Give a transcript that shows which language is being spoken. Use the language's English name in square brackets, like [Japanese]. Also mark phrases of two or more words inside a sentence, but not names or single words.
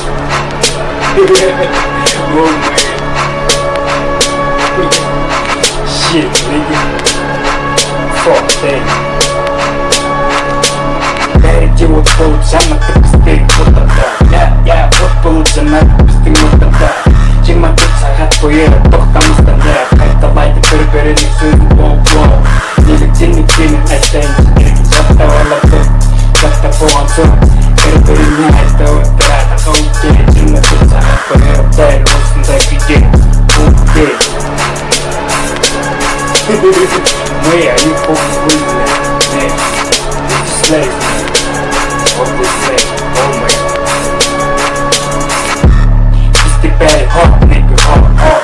[English] Shit nigga Fuck that [Kazakh] Бәрі от болып жанаты бізде ортада от болып жанаты біздің ортада 24 сағат бойы тоқтамастан қайталайды бір-бірінің сөзін неліктен айтайын еркін жаттап алады жаттап болған соң бір-біріне айта отырады қауіп керек 24 сағат бойы дәл осындай күйде [English] Where are you folks with that? Man, it's just lazy. What they say? Oh my God. It's the bad heart, nigga, heart.